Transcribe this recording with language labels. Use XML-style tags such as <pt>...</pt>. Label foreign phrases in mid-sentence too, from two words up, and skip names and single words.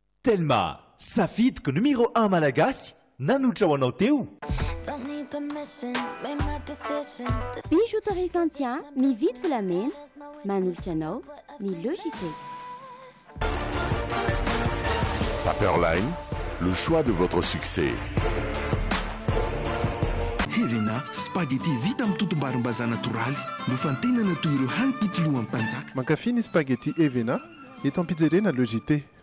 <mg>Telma, safidiko numéro 1 malagasy nanotra ho anao teo. Bijouterie Santian, mividy volamena, manolotra anao ny Logité.</mg> <fr>Paperline, le choix de votre succès.</fr> <mg>Helena, spaghetti vita amin'ny totom-barim-bazaha natoraly nofantenana toy ireo hanipitolohan'ny mpanjaka. Mankafy ny spaghetti Evena eto amin'ny pizzeria na Logité.</mg>